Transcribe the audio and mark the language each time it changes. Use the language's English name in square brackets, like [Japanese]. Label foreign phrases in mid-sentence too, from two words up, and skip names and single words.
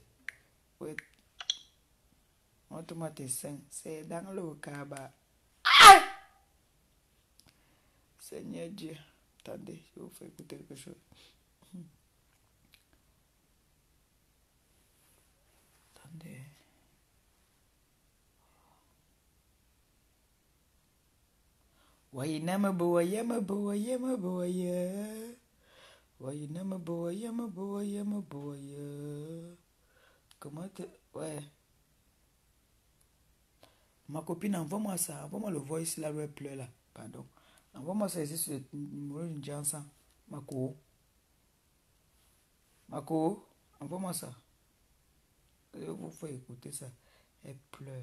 [French] Ouais. Montre-moi tes seins. C'est dans le cabas. Seigneur Dieu. Attendez, je vous fais écouter quelque chose. Attendez. Wayinama boyama boyama boya. Wayinama boyama boyama boya. Comment te... Ouais. Ma copine, envoie-moi ça. Envoie-moi le voice là où elle pleure là. Pardon. Envoie-moi ça ici sur le numéro d'une Jansan. Mako. Mako. Envoie-moi ça. Je vous fais écouter ça. Elle pleure.